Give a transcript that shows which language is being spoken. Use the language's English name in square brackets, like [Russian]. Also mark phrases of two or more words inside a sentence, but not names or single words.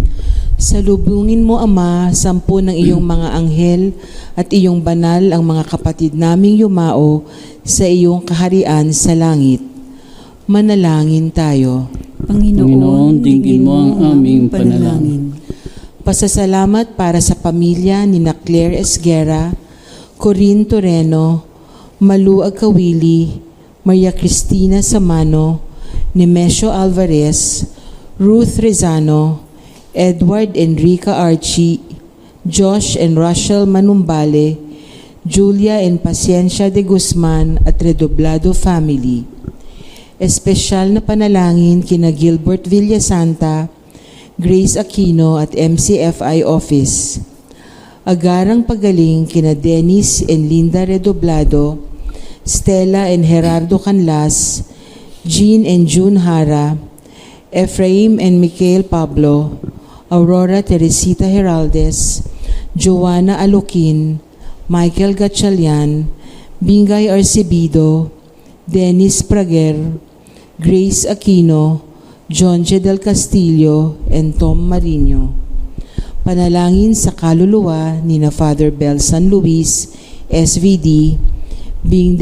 [Filipino] Salubungin mo, Ama, 10 ng iyong mga anghel at iyong banal ang mga kapatid naming yumao sa iyong kaharian sa langit. Manalangin tayo. Panginoon, dinggin mo ang aming panalangin. Pasasalamat para sa pamilya ni na Claire Esguera, Corinne Toreno, Malu Agkawili, Maria Cristina Samano, Nemesio Alvarez, Ruth Rezano, Edward Enrica Archie, Josh and Rachel Manumbale, Julia and Paciencia de Guzman at Redoblado family. Espesyal na panalangin kina Gilbert Villasanta, Grace Aquino at MCFI Office. Agarang pagaling kina Dennis and Linda Redoblado, Stella and Gerardo Canlas, Jean and June Hara, Ephraim and Michael Pablo, Aurora Teresita Heraldes, Joanna Alokin, Michael Gatchalian, Bingay Arcebido, Dennis Prager, Grace Aquino, John J. Del Castillo, and Tom Marino. Panalangin sa kaluluwa ni na Father Bel San Luis, SVD, Bing de